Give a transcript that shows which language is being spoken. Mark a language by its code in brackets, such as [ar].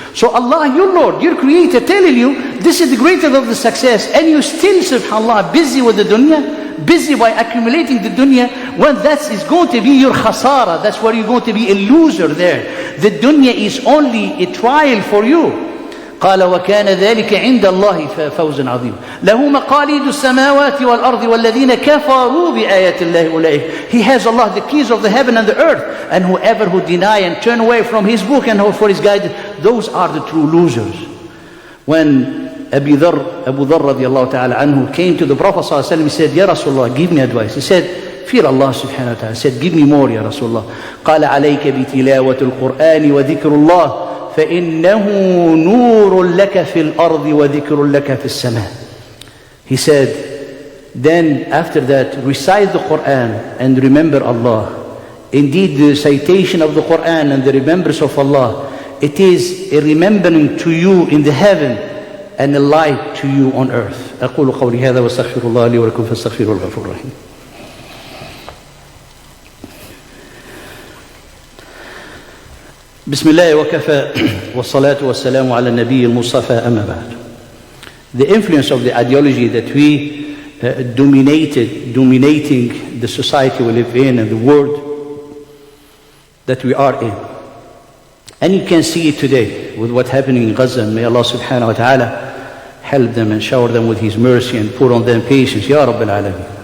[en] So Allah, your Lord, your Creator, telling you, this is the greatest of the success, and you still, subhanAllah, busy with the dunya, busy by accumulating the dunya, when that is going to be your khasara, that's where you're going to be a loser there. The dunya is only a trial for you. [ar] قال وكان ذلك عند الله فوزا عظيما له مقاليد السماوات والأرض والذين كفروا بآيات الله أولئك. [en] He has Allah the keys of the heaven and the earth, and whoever who deny and turn away from his book and for his guidance, those are the true losers. When Abu Dharr radiallahu ta'ala anhu came to the Prophet sallallahu alaihi wasallam, he said, Ya Rasulullah, give me advice. He said, fear Allah subhanahu wa ta'ala. He said, give me more, Ya Rasulullah. [ar] قال عليك بتلاوة القرآن وذكر الله فإنه نور لك في الأرض وذكر لك في السماء. [en] He said, then after that, recite the Quran and remember Allah. Indeed, the citation of the Quran and the remembrance of Allah, it is a remembering to you in the heaven and a light to you on earth. [ar] أقول قولي هذا واستغفر الله لي ولكم فاستغفروه الغفور الرحيم. بسم الله وكفى والصلاة والسلام على النبي المصطفى أما بعد. [en] The influence of the ideology that we dominating the society we live in and the world that we are in. And you can see it today with what's happening in Gaza. And may Allah subhanahu wa ta'ala help them and shower them with His mercy and pour on them patience. Ya Rabbil Alameen.